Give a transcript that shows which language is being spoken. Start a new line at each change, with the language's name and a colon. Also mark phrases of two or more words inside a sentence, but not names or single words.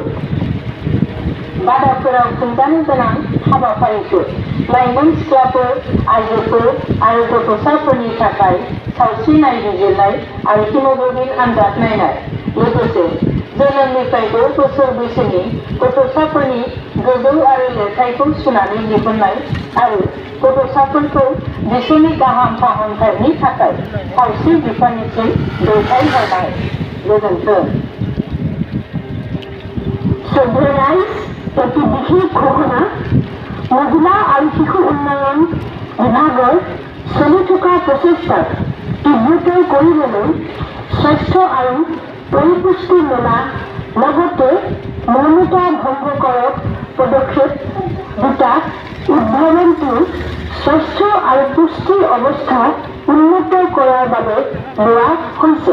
Bodo: बादाफोराव खुंजानो गोनां हाबाफारिफोर लाइमोन सिख्लाफोर, आइजोफोर आरो गथ'साफोरनि थाखाय सावस्रि नायबिजिरनाय आरो हिमोग्ल'बिन आनजाद नायनाय, लोगोसे जोनोमनिफ्राय 6 बोसोर बैसोनि गथ'साफोरनि गोजौ आरो लिरथायखौ सुनानै दिहुननाय आरो गथ'साफोरखौ बिसोरनि गाहाम फाहामथायनि थाखाय सावस्रि बिफाननिसिम दैथायहरनाय। गोजोन्थों।
Assamese: এটি বিশেষ ঘোষণা মহিলা আৰু শিশু উন্নয়ন বিভাগৰ চলি থকা প্ৰচেষ্টাক তীব্ৰতৰ কৰিবলৈ স্বাস্থ্য আৰু পৰিপুষ্টি মেলা লগতে মৌনতা ভংগকাৰক পদক্ষেপ দুটা উদ্ভাৱনটো স্বাস্থ্য আৰু পুষ্টিৰ অৱস্থা উন্নত কৰাৰ বাবে লোৱা হৈছে।